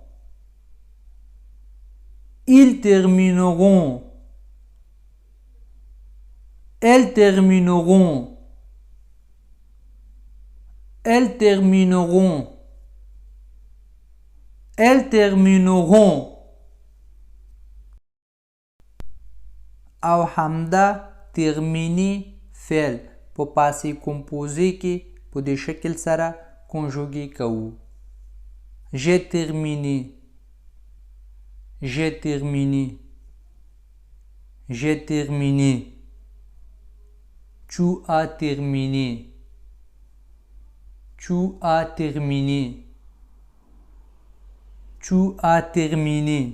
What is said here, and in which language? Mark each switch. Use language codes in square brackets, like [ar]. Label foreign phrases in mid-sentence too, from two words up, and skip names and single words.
[fr] Ils termineront. Elles termineront. Elles termineront. Elles termineront. [ps] او همدا ترمینی فعل په [fr] passé composé [ps] کې په دې شکل سره کنجوګي کوو. [fr] J'ai terminé. J'ai terminé. J'ai terminé. Tu as terminé. Tu as terminé. Tu as terminé.